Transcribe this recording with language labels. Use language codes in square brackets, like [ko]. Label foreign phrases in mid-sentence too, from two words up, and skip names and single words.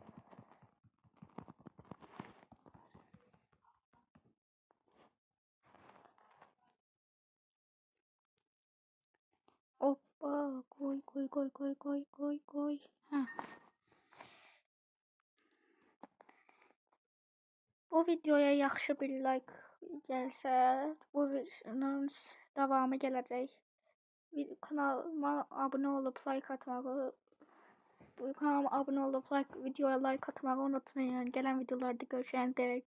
[az] Hoppa, koy. Hə. Bu videoya yaxşı bir like gəlsə, bu videonun davamı gələcək. Kanalıma abunə olub like atmağı [tr] Bu kanalıma abone olup videoya like atmayı unutmayın. Gelen videolarda görüşene dek